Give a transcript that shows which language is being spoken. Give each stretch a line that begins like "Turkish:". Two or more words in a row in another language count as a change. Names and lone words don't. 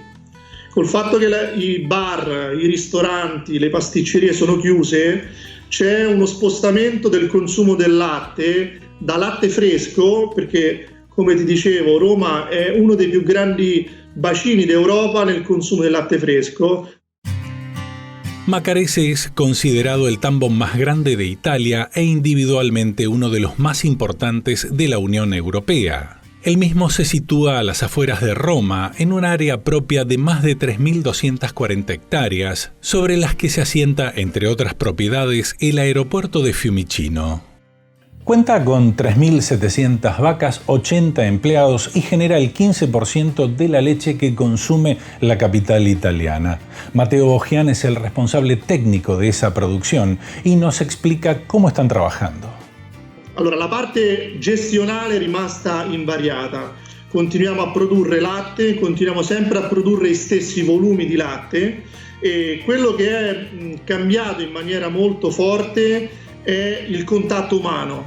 Italian: Col fatto che i bar, i ristoranti, le pasticcerie sono chiuse, c'è uno spostamento del consumo del latte da latte fresco, perché come ti dicevo Roma è uno dei più grandi bacini d'Europa nel consumo del latte fresco.
Spanish: Macarese es considerado el tambo más grande de Italia e individualmente uno de los más importantes de la Unión Europea. El mismo se sitúa a las afueras de Roma, en un área propia de más de 3.240 hectáreas, sobre las que se asienta, entre otras propiedades, el aeropuerto de Fiumicino. Cuenta con 3.700 vacas, 80 empleados y genera el 15% de la leche que consume la capital italiana. Matteo Boggian es el responsable técnico de esa producción y nos explica cómo están trabajando.
Italian: Allora, la parte gestionale è rimasta invariata. Continuiamo a produrre latte, continuiamo sempre a produrre gli stessi volumi di latte e quello che è cambiato in maniera molto forte è il contatto umano.